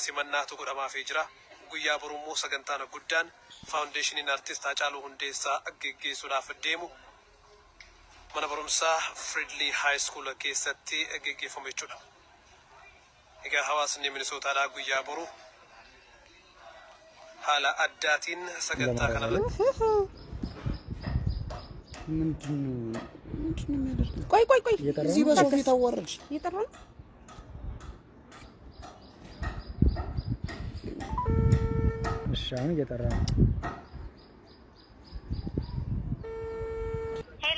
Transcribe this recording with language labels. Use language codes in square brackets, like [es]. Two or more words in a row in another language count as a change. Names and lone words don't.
[om] Simannaatu godhamaafii jira. Guyyaa borummoo sagantaan guddaan faawundeeshiniin aartist Hacaaluu Hundeessaa geggeessuudhaaf deemu mana barumsaa Fridley High School keessatti geggeeffamu jechuudha. Egaa hawaasni Minisootaadhaa guyyaa boruu haala addaatiin sagantaa kanarratti [am] ቆይ እዚህ በሶፊ ተወረድሽ ይጠራል እሻን እየጠራ ነው። ሄሎ